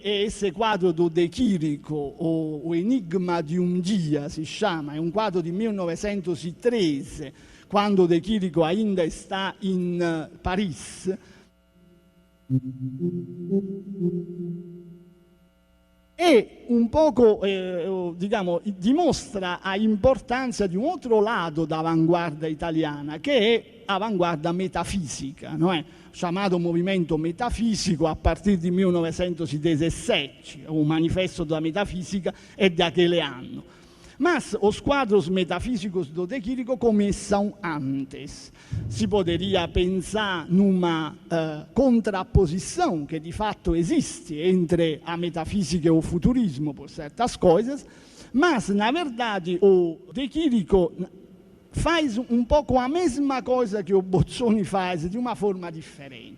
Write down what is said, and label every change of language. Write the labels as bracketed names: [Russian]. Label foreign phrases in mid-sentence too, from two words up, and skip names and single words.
[Italian] è [Portuguese] esse quadro do [Italian] De Chirico, o Enigma di un Dia si chiama, è un quadro di 1913, [Portuguese] quando De Chirico ainda está in Paris. [Italian] E un poco, dimostra a importância di un altro lato da avanguardia italiana, che è avanguardia metafisica, [Portuguese] não é? Chamado movimento metafisico a partir di 1917, o manifesto da metafisica è daquele anno. Mas os quadros metafísicos do De Chirico começam antes. Si poderia pensar numa contraposição que de fato existe entre a metafísica e o futurismo por certas coisas, mas na verdade o De Chirico faz um pouco a mesma coisa que o Bozzoni faz, de uma forma diferente.